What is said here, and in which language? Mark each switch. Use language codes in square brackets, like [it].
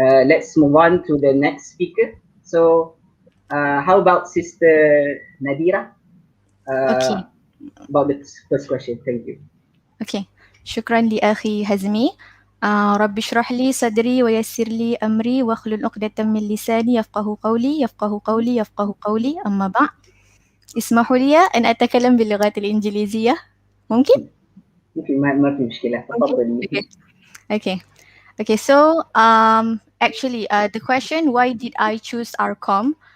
[en] Let's move on to the next speaker. So how about Sister Nadira? Okay. About the first question. Thank you. Okay. [ar] شكرا لأخي هزمي. رب اشرح لي صدري ويسر لي أمري واحلل عقدة من لساني يفقه قولي. أما بعد، اسمحوا لي أن أتكلم باللغة الإنجليزية. ممكن؟ ما في مشكلة، تفضلي. [en] Okay. So actually the question, why did I choose Arcom?